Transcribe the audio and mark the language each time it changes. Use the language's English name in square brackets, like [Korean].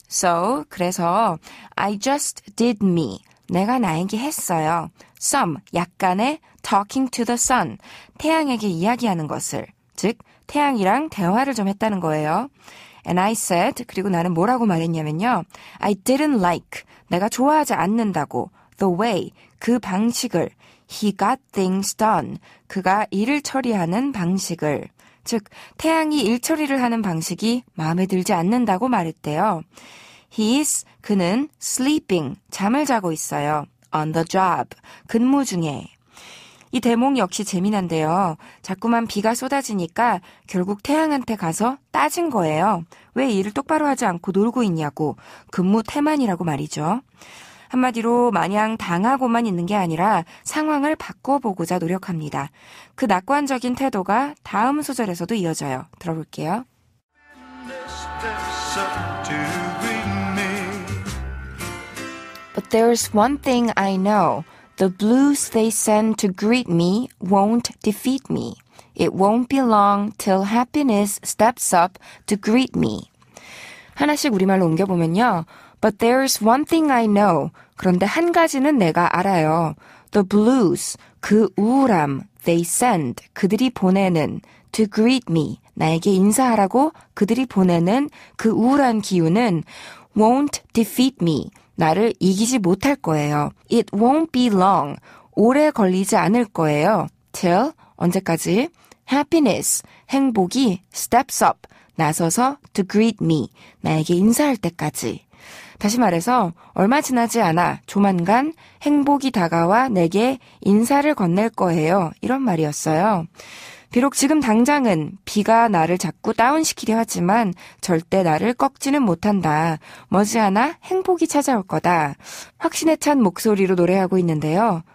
[English] So, [Korean] 그래서 [English] I just did me. [Korean] 내가 나에게 했어요. [English] Some, [Korean] 약간의 [English] talking to the sun. [Korean] 태양에게 이야기하는 것을. 즉, 태양이랑 대화를 좀 했다는 거예요. [English] And I said, [Korean] 그리고 나는 뭐라고 말했냐면요. [English] I didn't like, [Korean] 내가 좋아하지 않는다고. [English] The way, [Korean] 그 방식을. [English] He got things done, [Korean] 그가 일을 처리하는 방식을. 즉, 태양이 일 처리를 하는 방식이 마음에 들지 않는다고 말했대요. [English] He's, [Korean] 그는 [English] sleeping, [Korean] 잠을 자고 있어요. [English] On the job, [Korean] 근무 중에. 이 대목 역시 재미난데요. 자꾸만 비가 쏟아지니까 결국 태양한테 가서 따진 거예요. 왜 일을 똑바로 하지 않고 놀고 있냐고. 근무 태만이라고 말이죠. 한마디로 마냥 당하고만 있는 게 아니라 상황을 바꿔보고자 노력합니다. 그 낙관적인 태도가 다음 소절에서도 이어져요. 들어볼게요. [English] steps up to greet me. But there's one thing I know. The blues they send to greet me won't defeat me. It won't be long till happiness steps up to greet me. [Korean] 하나씩 우리말로 옮겨보면요. [English] But there's one thing I know. [Korean] 그런데 한 가지는 내가 알아요. [English] The blues, [Korean] 그 우울함, [English] they send, [Korean] 그들이 보내는, [English] to greet me, [Korean] 나에게 인사하라고 그들이 보내는 그 우울한 기운은 [English] won't defeat me, [Korean] 나를 이기지 못할 거예요. [English] It won't be long, [Korean] 오래 걸리지 않을 거예요. [English] Till, [Korean] 언제까지? [English] Happiness, [Korean] 행복이 [English] steps up, [Korean] 나서서 [English] to greet me, [Korean] 나에게 인사할 때까지. 다시 말해서 얼마 지나지 않아 조만간 행복이 다가와 내게 인사를 건넬 거예요. 이런 말이었어요. 비록 지금 당장은 비가 나를 자꾸 다운시키려 하지만 절대 나를 꺾지는 못한다. 머지않아 행복이 찾아올 거다. 확신에 찬 목소리로 노래하고 있는데요.